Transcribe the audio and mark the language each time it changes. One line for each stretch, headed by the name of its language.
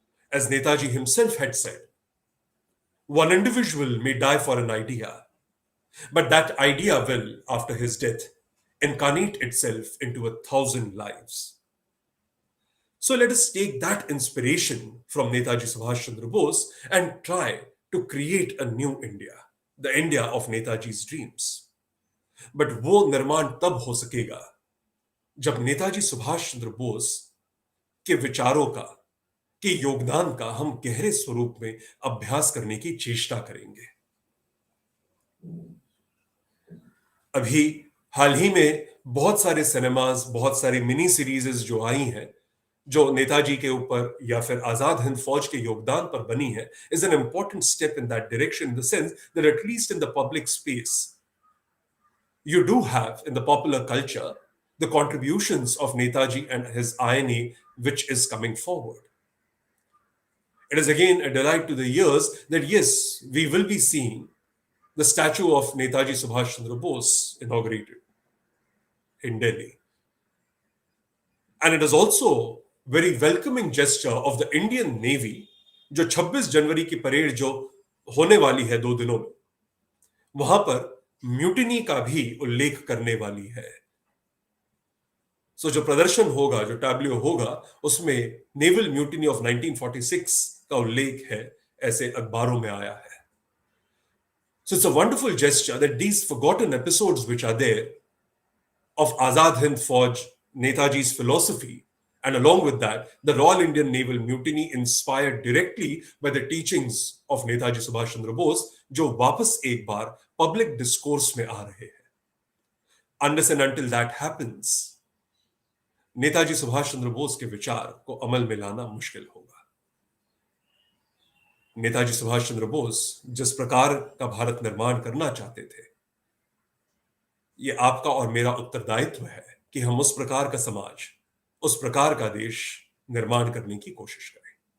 English: As Netaji himself had said, one individual may die for an idea, but that idea will, after his death, incarnate itself into 1,000 lives. So let us take that inspiration from Netaji Subhash Chandra Bose and try to create a new India, the India of Netaji's dreams.
Hindi: But वो निर्माण तब हो सकेगा जब नेताजी सुभाष चंद्र बोस के विचारों का, के योगदान का हम गहरे स्वरूप में अभ्यास करने की चेष्टा करेंगे। अभी हाल ही में बहुत सारे सिनेमाज, बहुत सारी मिनी सीरीजेस जो आई हैं, जो नेताजी के ऊपर या फिर आजाद हिंद फौज के योगदान पर बनी है,
English: is an important step in that direction, in the sense that at least in the public space, you do have in the popular culture the contributions of Netaji and his INA which is coming forward. It is again a delight to the ears that yes, we will be seeing the statue of Netaji Subhash Chandra Bose inaugurated in Delhi. And it is also very welcoming gesture of the Indian Navy,
Hindi: जो 26 जनवरी की parade जो होने वाली है 2 दिनों में, वहां पर म्यूटिनी का भी उल्लेख करने वाली है। सो जो प्रदर्शन होगा, जो टैब्लो होगा, उसमें नेवल म्यूटिनी ऑफ 1946 का उल्लेख है, ऐसे अखबारों में आया है।
English: So it's a wonderful gesture that these forgotten episodes which are there of Azad Hind Fauj, Netaji's philosophy, and along with that, the Royal Indian Naval Mutiny inspired directly by the teachings of Netaji Subhash Chandra Bose,
Hindi: जो वापस एक बार public discourse में आ रहे हैं.
English: Unless and until that happens,
Hindi: Netaji Subhash Chandra Bose के विचार को अमल में लाना मुश्किल होगा. नेताजी सुभाष चंद्र बोस जिस प्रकार का भारत निर्माण करना चाहते थे, ये आपका और मेरा उत्तरदायित्व है कि हम उस प्रकार का समाज, उस प्रकार का देश निर्माण करने की कोशिश करें.